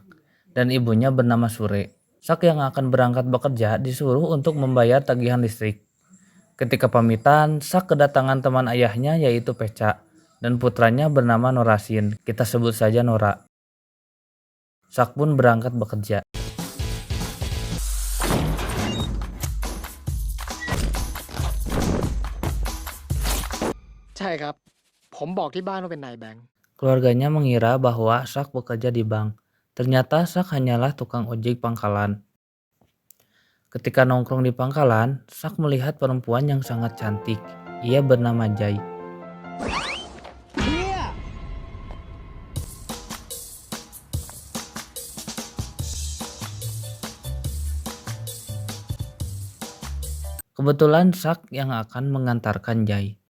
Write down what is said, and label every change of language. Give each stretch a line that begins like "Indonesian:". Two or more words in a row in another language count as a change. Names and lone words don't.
Indonesian: Dan ibunya bernama Sure. Sak yang akan berangkat bekerja disuruh untuk membayar tagihan listrik. Ketika pamitan, Sak kedatangan teman ayahnya yaitu Peca dan putranya bernama Norasin. Kita sebut saja Nora. Sak pun berangkat bekerja.
Thai: ใช่ครับ ผมบอกที่บ้านว่าเป็นนายแบงค์
Indonesian: Keluarganya mengira bahwa Sak bekerja di bank. Ternyata Sak hanyalah tukang ojek pangkalan. Ketika nongkrong di pangkalan, Sak melihat perempuan yang sangat cantik. Ia bernama Jai. Kebetulan Sak yang akan mengantarkan Jai.